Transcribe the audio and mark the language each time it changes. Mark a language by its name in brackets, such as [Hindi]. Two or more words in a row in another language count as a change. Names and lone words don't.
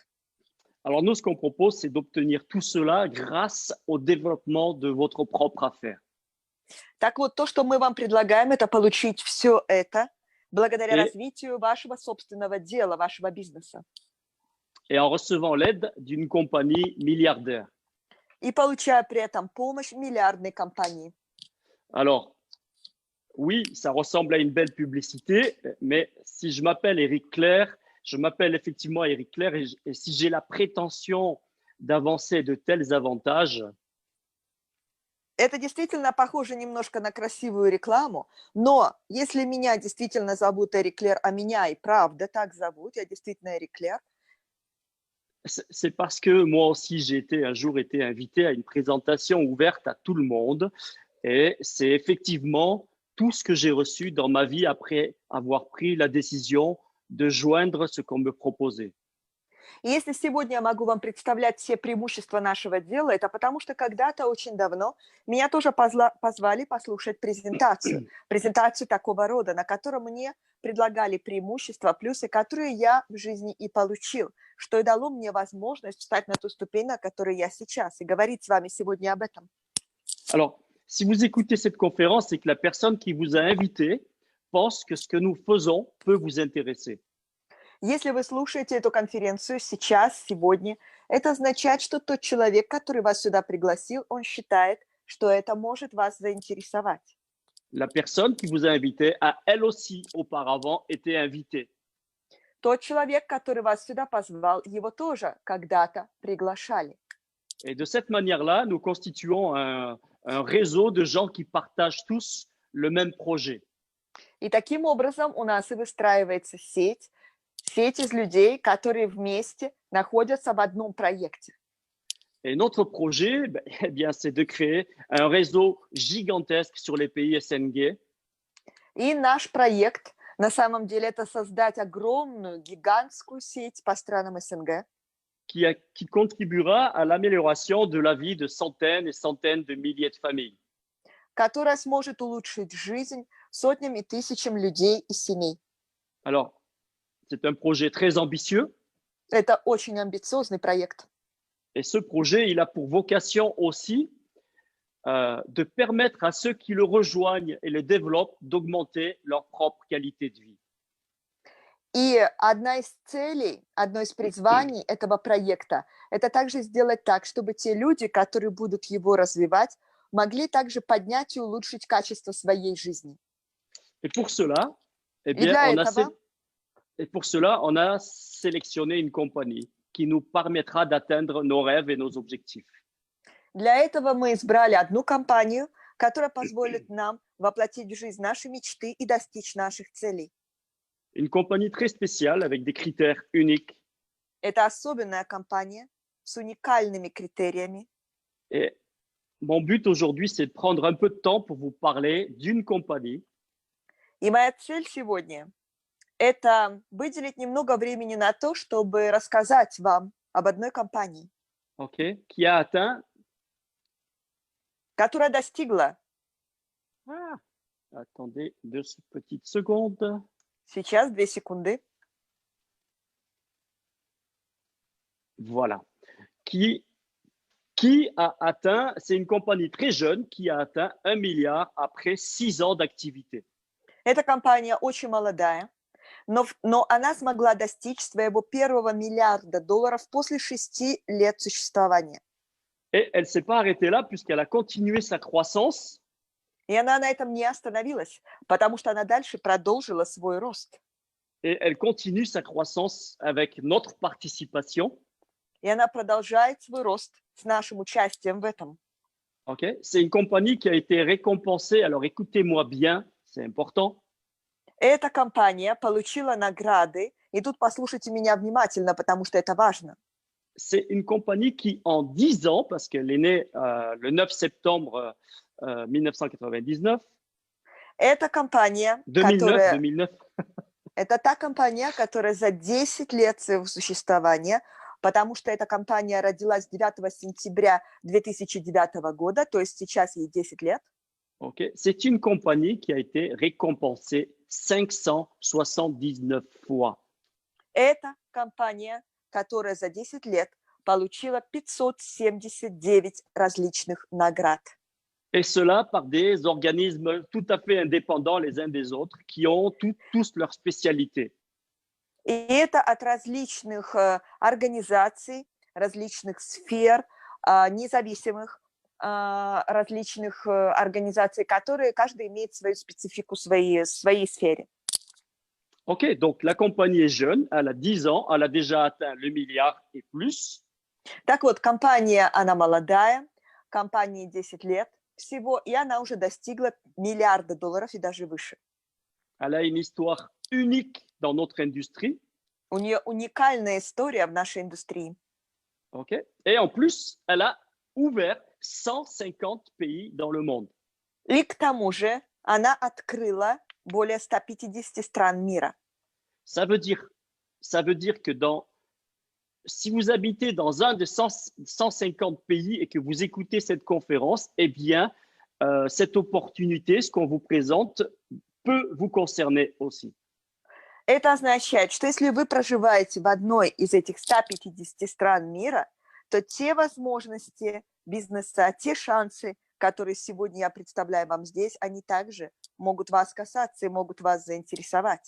[French] Alors nous, ce qu'on propose, c'est d'obtenir tout cela grâce au développement de votre propre affaire. [Russian] Так вот, то, что мы вам предлагаем, это получить все это благодаря развитию вашего собственного дела, вашего бизнеса. [French] Et en recevant l'aide d'une compagnie milliardaire. [Russian] И получая при этом помощь миллиардной компании. [French] Alors, oui, ça ressemble à une belle publicité, mais si je m'appelle Eric Clair, je m'appelle effectivement Eric Clair, et si j'ai la prétention d'avancer de tels avantages. [Russian] Это действительно похоже немножко на красивую рекламу, но если меня действительно зовут Эрик Клер, а меня и правда так зовут, я действительно Эрик Клер. [French] C'est parce que moi aussi, j'ai un jour été invité à une présentation ouverte à tout le monde. Et c'est effectivement tout ce que j'ai reçu dans ma vie après avoir pris la décision de joindre ce qu'on me proposait. [Russian] И если сегодня я могу вам представлять все преимущества нашего дела, это потому что когда-то очень давно меня тоже позвали послушать презентацию такого рода, на которой мне предлагали преимущества, плюсы, которые я в жизни и получил, что и дало мне возможность встать на ту ступень, на которой я сейчас, и говорить с вами сегодня об этом. [French] Alors, si vous écoutez cette conférence, c'est que la personne qui vous a invité pense que ce que nous faisons peut vous intéresser. [Russian] Если вы слушаете эту конференцию сейчас, сегодня, это означает, что тот человек, который вас сюда пригласил, он считает, что это может вас заинтересовать. [French] La personne qui vous a invité a elle aussi auparavant été invitée. [Russian] Тот человек, который вас сюда позвал, его тоже когда-то приглашали. [French] Et de cette manière-là, nous constituons un réseau de gens qui partagent tous le même projet. [Russian] И таким образом у нас и выстраивается сеть Сеть из людей, которые вместе находятся в одном проекте. [French] Et notre projet, eh bien, c'est de créer un réseau gigantesque sur les pays SNG. [Russian] И наш проект, на самом деле, это создать огромную, гигантскую сеть по странам СНГ, [French] Qui contribuera à l'amélioration de la vie de centaines et centaines de milliers de familles. [Russian] которая сможет улучшить жизнь сотням и тысячам людей и семей. [French] Alors, c'est un projet très ambitieux. [Russian] Это очень амбициозный проект. [French] Et ce projet, il a pour vocation aussi de permettre à ceux qui le rejoignent et le développent d'augmenter leur propre qualité de vie. [Russian] И одна из целей, одно из призваний этого проекта – это также сделать так, чтобы те люди, которые будут его развивать, могли также поднять и улучшить качество своей жизни. [French] Et pour cela, eh [Russian] И [French] bien, [Russian] для [French] on a [Russian] этого [French] Et pour cela, on a sélectionné une compagnie qui nous permettra d'atteindre nos rêves et nos objectifs. [Russian] Для этого мы избрали одну компанию, которая позволит нам воплотить в жизнь наши мечты и достичь наших целей. [French] Une compagnie très spéciale avec des critères uniques. [Russian] Это особенная компания с уникальными критериями. [French] Et mon but aujourd'hui, c'est de prendre un peu de temps pour vous parler d'une compagnie. [Russian] И моя цель сегодня – это выделить немного времени на то, чтобы рассказать вам об одной компании, [French] Okay, qui a atteint. [Russian] которая достигла, [French] Attendez 2 petites secondes. [Russian] сейчас 2 секунды, [French] Voilà. Qui a atteint, c'est une compagnie très jeune qui a atteint 1 milliard après 6 ans d'activité. [Russian] эта компания очень молодая, но она смогла достичь своего первого миллиарда долларов после 6 лет существования. [French] Et elle ne s'est pas arrêtée là puisqu'elle a continué sa croissance. [Russian] И она на этом не остановилась, потому что она дальше продолжила свой рост. [French] Et elle continue sa croissance avec notre participation. [Russian] И она продолжает свой рост с нашим участием в этом. [French] Okay. C'est une compagnie qui a été récompensée. Alors écoutez-moi bien, c'est important. [Russian] Эта компания получила награды, и тут послушайте меня внимательно, потому что это важно. [French] C'est une compagnie qui, en 10 ans, parce qu'elle est née le 9 septembre 1999. [Russian] Это компания, 2009. Это та компания, которая за 10 лет своего существования, потому что эта компания родилась 9 сентября 2009 года, то есть сейчас ей 10 лет. [French] Okay. C'est une compagnie qui a été récompensée 579 fois. [Russian] Это компания, которая за 10 лет получила 579 различных наград. [French] Et cela par des organismes tout à fait indépendants les uns des autres, qui ont tous leur spécialité. [Russian] И это от различных организаций, различных сфер, независимых различных организаций, которые каждый имеет свою специфику в своей сфере. [French] Ok, donc la compagnie est jeune, elle a 10 ans, elle a déjà atteint le milliard et plus. [Russian] Так вот, компания, она молодая, компании 10 лет всего, и она уже достигла миллиарда долларов и даже выше. [French] Elle a une histoire unique dans notre industrie. [Russian] У нее уникальная история в нашей индустрии. [French] Okay. Et en plus, elle a ouvert 150 pays dans le monde. [Russian] И к тому же она открыла более 150 стран мира. [French] Ça veut dire que si vous habitez dans un de 150 pays et que vous écoutez cette conférence, eh bien, cette opportunité, ce qu'on vous présente, peut vous concerner aussi. [Russian] Это означает, что если вы проживаете в одной из этих 150 стран мира, то те возможности бизнеса, те шансы, которые сегодня я представляю вам здесь, они также могут вас касаться и могут вас заинтересовать.